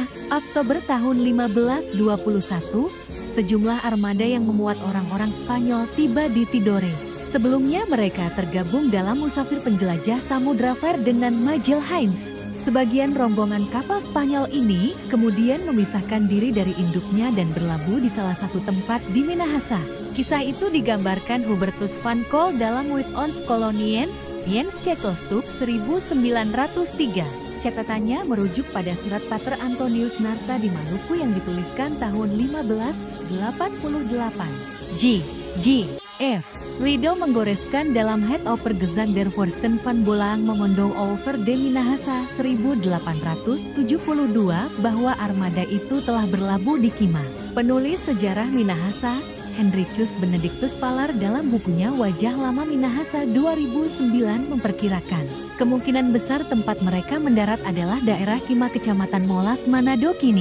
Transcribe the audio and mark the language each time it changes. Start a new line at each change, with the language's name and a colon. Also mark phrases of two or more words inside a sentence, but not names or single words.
Indonesian: Oktober tahun 1521, sejumlah armada yang memuat orang-orang Spanyol tiba di Tidore. Sebelumnya mereka tergabung dalam musafir penjelajah Samudra Ferdinand Magelhaens. Sebagian rombongan kapal Spanyol ini kemudian memisahkan diri dari induknya dan berlabuh di salah satu tempat di Minahasa. Kisah itu digambarkan Hubertus van Cole dalam With ons kolonien, Jens Ketelstup 1903. Catatannya merujuk pada surat Pater Antonius Narta di Maluku yang dituliskan tahun 1588. G.F. Riedel menggoreskan dalam Head over Gezag der Vorsten van Bolaang Memondong over de Minahasa 1872 bahwa armada itu telah berlabuh di Kima. Penulis sejarah Minahasa, Hendrikus Benedictus Palar dalam bukunya Wajah Lama Minahasa 2009 memperkirakan kemungkinan besar tempat mereka mendarat adalah daerah Kima Kecamatan Molas Manado kini.